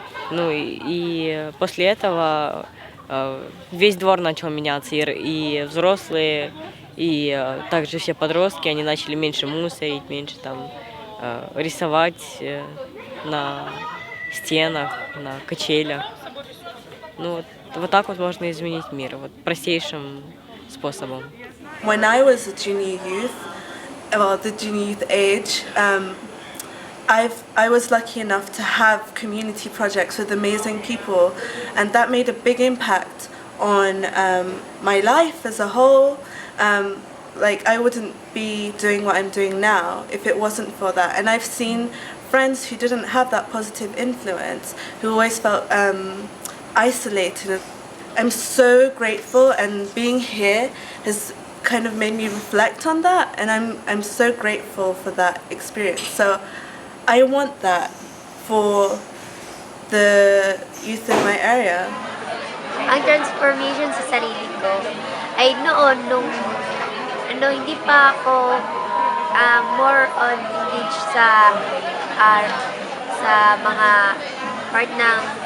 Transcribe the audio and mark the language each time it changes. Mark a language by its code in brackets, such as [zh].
[ru] И после этого весь двор начал меняться, и взрослые, и также все подростки, они начали меньше мусорить, меньше там рисовать на стенах, на качелях. Вот так вот можно изменить мир, вот простейшим способом. [en] When I was a junior youth, the junior youth age, I was lucky enough to have community projects with amazing people, and that made a big impact on my life as a whole. I wouldn't be doing what I'm doing now if it wasn't for that. And I've seen friends who didn't have that positive influence, who always felt isolated. I'm so grateful, and being here has kind of made me reflect on that, and I'm so grateful for that experience. So I want that for the youth in my area. [tl] Ang transformation sa sarili ko ay noon nung hindi pa ako [en] more on engaged [tl] sa mga part ng